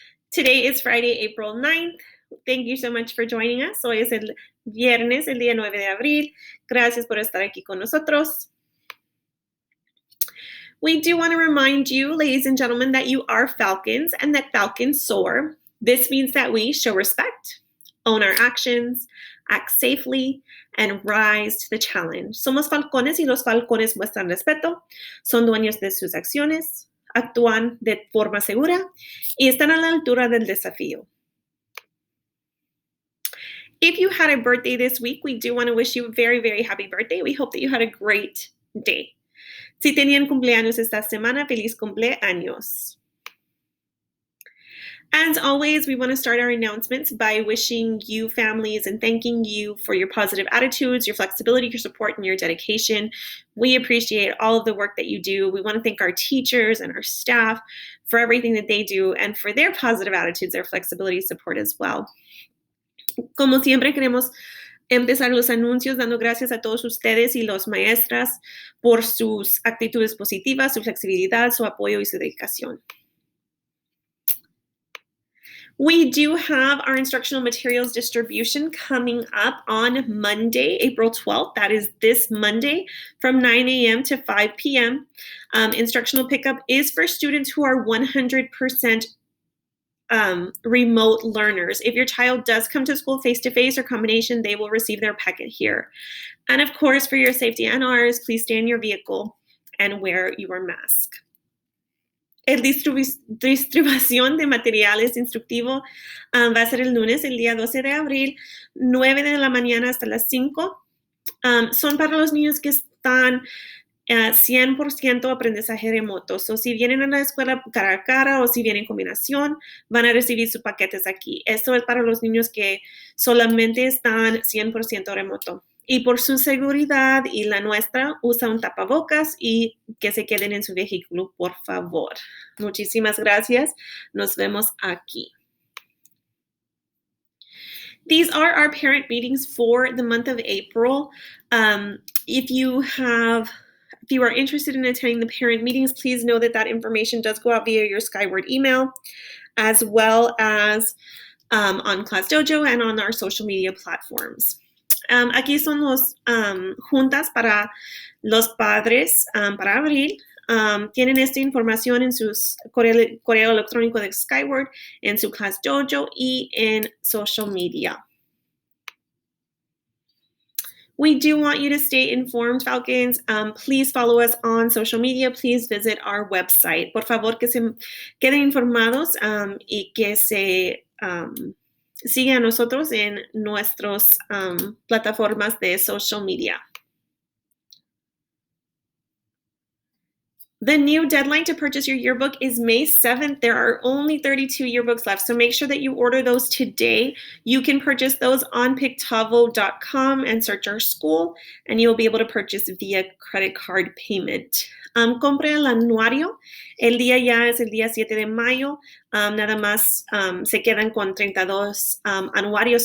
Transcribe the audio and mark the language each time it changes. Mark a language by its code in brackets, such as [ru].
[en] Today is Friday, April 9th. Thank you so much for joining us. [es] Hoy es el viernes, el día 9 de abril. Gracias por estar aquí con nosotros. [en] We do want to remind you, ladies and gentlemen, that you are Falcons and that Falcons soar. This means that we show respect, own our actions, act safely, and rise to the challenge. [es] Somos falcones y los falcones muestran respeto, son dueños de sus acciones, actúan de forma segura y están a la altura del desafío. [en] If you had a birthday this week, we do want to wish you a very, very happy birthday. We hope that you had a great day. [es] Si tenían cumpleaños esta semana, feliz cumpleaños. [en] As always, we want to start our announcements by wishing you families and thanking you for your positive attitudes, your flexibility, your support, and your dedication. We appreciate all of the work that you do. We want to thank our teachers and our staff for everything that they do and for their positive attitudes, their flexibility, support as well. [es] Como siempre, queremos empezar los anuncios dando gracias a todos ustedes y los maestras por sus actitudes positivas, su flexibilidad, su apoyo y su dedicación. [en] We do have our instructional materials distribution coming up on Monday, April 12th. That is this Monday from 9 a.m. to 5 p.m. Instructional pickup is for students who are 100% remote learners. If your child does come to school face-to-face or combination, they will receive their packet here. And of course, for your safety and ours, please stay in your vehicle and wear your mask. [es] El distribución de materiales instructivo va a ser el lunes, el día 12 de abril, 9 de la mañana hasta las 5. Son para los niños que están 100% aprendizaje remoto. So, si vienen a la escuela cara a cara o si vienen en combinación, van a recibir sus paquetes aquí. Esto es para los niños que solamente están 100% remoto. Y por su seguridad y la nuestra, usa un tapabocas y que se queden en su vehículo, por favor. Muchísimas gracias. Nos vemos aquí. [en] These are our parent meetings for the month of April. If you are interested in attending the parent meetings, please know that information does go out via your Skyward email, as well as on Class Dojo and on our social media platforms. [es] Aquí son los juntas para los padres para abril. Tienen esta información en su correo electrónico de Skyward, en su Class Dojo y en social media. [en] We do want you to stay informed, Falcons. Please follow us on social media. Please visit our website. [es] Por favor, que se queden informados y que se sigan a nosotros en nuestras plataformas de social media. [en] The new deadline to purchase your yearbook is May 7th. There are only 32 yearbooks left, so make sure that you order those today. You can purchase those on PreKtavo.com and search our school, and you'll be able to purchase via credit card payment. [es] Compre el anuario. El día ya es el día 7 de mayo. Nada más se quedan con 32 anuarios.